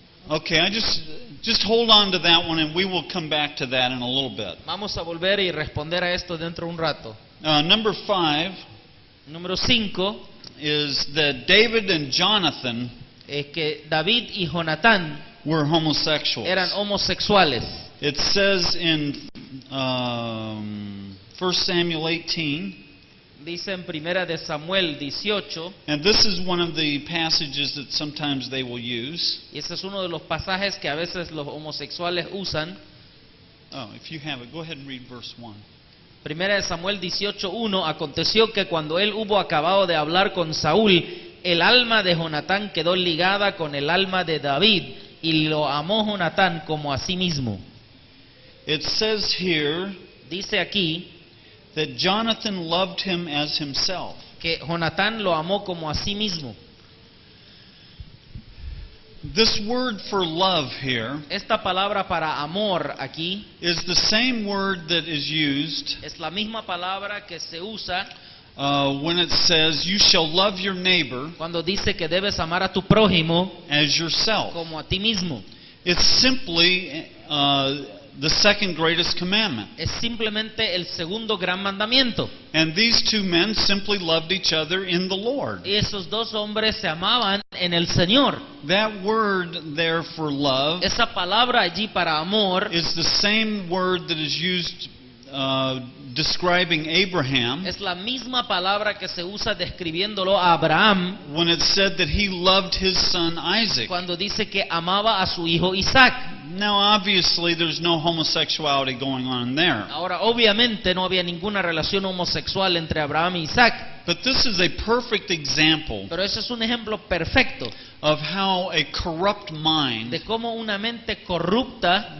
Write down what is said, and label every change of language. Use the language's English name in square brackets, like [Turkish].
[English] Okay, I just hold on to that one, and we will come back to that in a little bit. [Spanish] Vamos a volver y responder a esto dentro de un rato. [English] Number 5 [Spanish] Número 5 [English] is that David and Jonathan [Spanish] es que David y Jonatán [English] were homosexuals. [Spanish] eran homosexuales. [English] It says in 1 Samuel 18, [Spanish] Dice en Primera de Samuel 18, [English] and this is one of the passages that sometimes they will use. [Spanish] y ese es uno de los pasajes que a veces los homosexuales usan. [English] Oh, if you have it, go ahead and read verse 1. [Spanish] Primera de Samuel 18:1, aconteció que cuando él hubo acabado de hablar con Saúl, el alma de Jonatán quedó ligada con el alma de David, y lo amó Jonatán como a sí mismo. [English] It says here [Spanish] Dice aquí [English] that Jonathan loved him as himself. [Spanish] que Jonatán lo amó como a sí mismo. [English] This word for love here [Spanish] Esta palabra para amor aquí [English] is the same word that is used [Spanish] es la misma palabra que se usa [English] when it says, you shall love your neighbor [Spanish] cuando dice que debes amar a tu prójimo [English] as yourself. [Spanish] como a ti mismo. [English] It's simply the second greatest commandment. [Spanish] Es simplemente el segundo gran mandamiento. [English] And these two men simply loved each other in the Lord. [Spanish] Y esos dos hombres se amaban en el Señor. [English] That word there for love [Spanish] Esa palabra allí para amor [English] is the same word that is used describing Abraham [Spanish] es la misma palabra que se usa describiéndolo a Abraham [English] when it said that he loved his son Isaac. [Spanish] cuando dice que amaba a su hijo Isaac. [English] Now, obviously, there's no homosexuality going on there. [Spanish] Ahora, obviamente no había ninguna relación homosexual entre Abraham y Isaac, [English] But this is a perfect example [Spanish] pero ese es un ejemplo perfecto [English] of how a corrupt [Spanish] de [English] mind [Spanish] cómo una mente corrupta